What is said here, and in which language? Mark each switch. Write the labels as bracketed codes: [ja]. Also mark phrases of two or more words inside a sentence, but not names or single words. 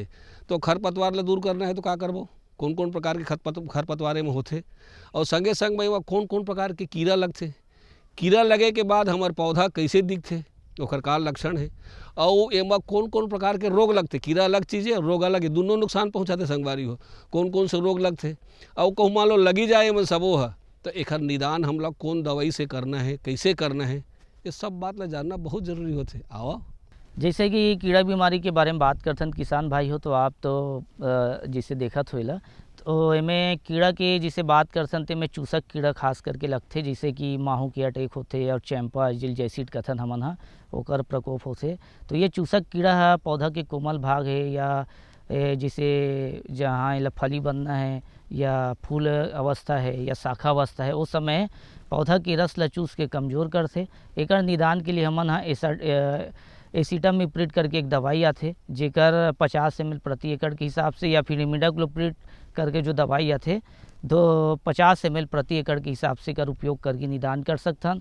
[hne] तो खरपतवार ला दूर करना है तो का करबो, कौन कौन प्रकार के खरपतवार में होते, और संगे संग में कौन कौन प्रकार के कीड़ा लगते, कीड़ा लगे के बाद हमार पौधा कैसे दिखते, ओकर का लक्षण है, और एमा कौन कौन प्रकार के रोग लगते, कीड़ा अलग चीज़ है, रोग अलग है, दोनों नुकसान पहुंचाते संगवारी हो। कौन कौन से रोग लगते, और कहूँ मान लो लगी जाए मन सबो है तो एक निदान हम लोग कौन दवाई से करना है, कैसे करना है, ये सब बात ला जानना बहुत जरूरी होते। आओ जैसे कि कीड़ा बीमारी के बारे में बात करथन किसान भाई हो, तो आप तो जिसे देखत होइला, तो एमे कीड़ा के जिसे बात करथन ते में चूसक कीड़ा खास करके लगथे, जैसे कि माहू के अटैक होथे और चैंपा जिल जैसिड कथन हमन हा ओकर प्रकोप होथे। तो ये चूसक कीड़ा है पौधा के कोमल भाग है या जिसे जहाँ एला फली बनना है या फूल अवस्था है या शाखा अवस्था है, उस समय पौधा के रस ल चूस के कमज़ोर करथे। एकर निदान के लिए हमन हा एसिटामिप्रिड करके एक दवाई आथे, जेकर 50 ml प्रति एकड़ के हिसाब से, या फिर इमिडाक्लोप्रिड करके जो दवाई आथे 50 ml प्रति एकड़ के हिसाब से कर उपयोग करके निदान कर सकथन।